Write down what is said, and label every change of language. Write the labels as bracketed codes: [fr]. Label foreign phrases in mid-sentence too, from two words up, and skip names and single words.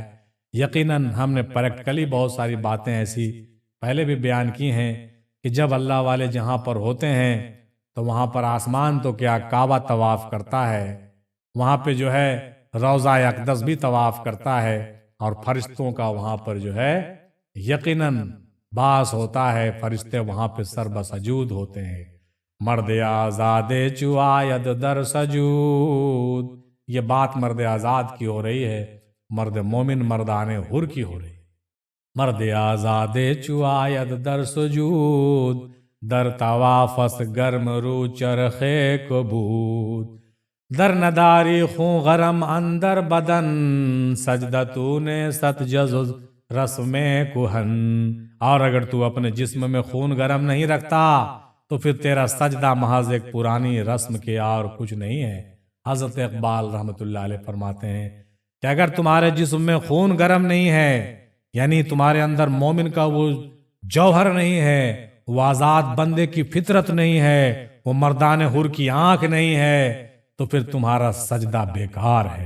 [ur] یقیناً ہم نے پریکٹیکلی بہت ساری باتیں ایسی پہلے بھی بیان کی ہیں کہ جب اللہ والے جہاں پر ہوتے ہیں تو وہاں پر آسمان تو کیا کعبہ طواف کرتا ہے، وہاں پہ جو ہے روضہ اقدس بھی طواف کرتا ہے، اور فرشتوں کا وہاں پر جو ہے یقیناً باس ہوتا ہے، فرشتے وہاں پہ سر بسجود ہوتے ہیں۔ [fa] مرد آزاد چو آید در سجود، [ur] یہ بات مرد آزاد کی ہو رہی ہے، مرد مومن مردان حر کی ہو رہی ہے۔ [fa] مرد آزاد چو آید در سجود، در توافس گرم رو چرخے کبود، در نداری خون غرم اندر بدن، سجدتون ست جزز رسم کہن۔ [ur] اور اگر تو اپنے جسم میں خون گرم نہیں رکھتا تو پھر تیرا سجدہ محض ایک پرانی رسم کے اور کچھ نہیں ہے۔ حضرت اقبال [ar] رحمۃ اللہ علیہ [ur] فرماتے ہیں کہ اگر تمہارے جسم میں خون گرم نہیں ہے، یعنی تمہارے اندر مومن کا وہ جوہر نہیں ہے، وہ آزاد بندے کی فطرت نہیں ہے، وہ مردان حر کی آنکھ نہیں ہے، تو پھر تمہارا سجدہ بیکار ہے۔